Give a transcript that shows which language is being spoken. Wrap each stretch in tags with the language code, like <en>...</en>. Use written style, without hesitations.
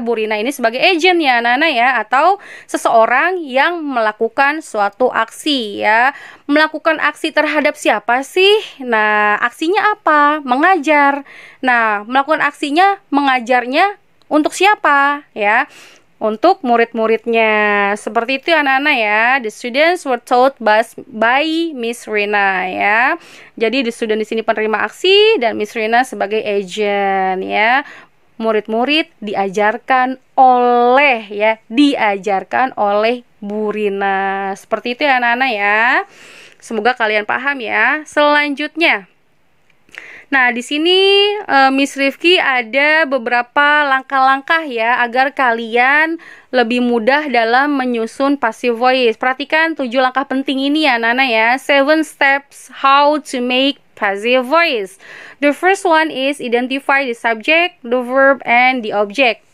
<id>Bu Rina ini sebagai agent ya anak-anak ya, atau seseorang yang melakukan suatu aksi ya. Melakukan aksi terhadap siapa sih? Nah, aksinya apa? Mengajar. Nah, melakukan aksinya, mengajarnya untuk siapa ya? Untuk murid-muridnya. Seperti itu anak-anak ya.</id> <en>The students were taught by Miss Rina ya.</en> <id>Jadi the student di sini penerima aksi dan Miss Rina sebagai agent ya. Murid-murid diajarkan oleh ya, diajarkan oleh Bu Rina. Seperti itu ya anak-anak ya. Semoga kalian paham ya. Selanjutnya, nah, di sini Miss Rifki ada beberapa langkah-langkah ya agar kalian lebih mudah dalam menyusun passive voice. Perhatikan 7 langkah penting ini ya Nana ya.</id> <en>7 steps how to make passive voice. The first one is identify the subject, the verb, and the object.</en>